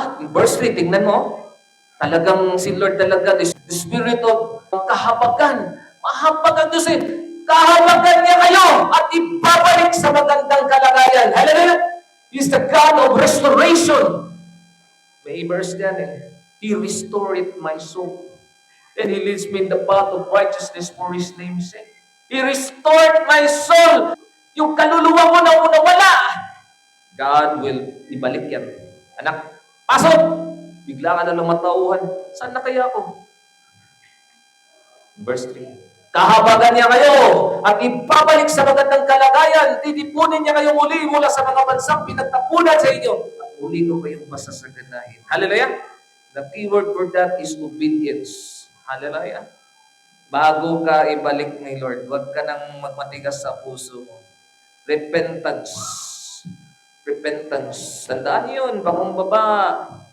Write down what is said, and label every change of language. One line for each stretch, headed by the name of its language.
Filipino: Verse 3, tingnan mo. Talagang si Lord talaga,
English: the spirit of
Filipino: kahabagan. Mahabag ang Diyos eh. Kahabagan niya kayo at ibabalik sa magandang kalagayan. Hallelujah!
English: He's the God of restoration.
Filipino: May verse yan eh.
English: He restored my soul. And He leads me in the path of righteousness for His name's sake. He restored my soul.
Filipino: Yung kaluluwa mo na una wala.
English: God will
Filipino: ibalik yan. Anak, pasok! Bigla ka na lang matauhan. Saan na kaya ako? Verse 3. Kahabagan niya kayo at ibabalik sa magandang kalagayan. Titipunin niya kayo muli mula sa mga bansang pinagtapunan sa inyo. At muli ko kayong masasaganahin. Hallelujah!
English: The key word for that is obedience.
Filipino: Hallelujah! Bago ka ibalik ni Lord, huwag ka nang magmatigas sa puso mo.
English: Repentance. Repentance.
Filipino: Tandaan yun, pakumbaba.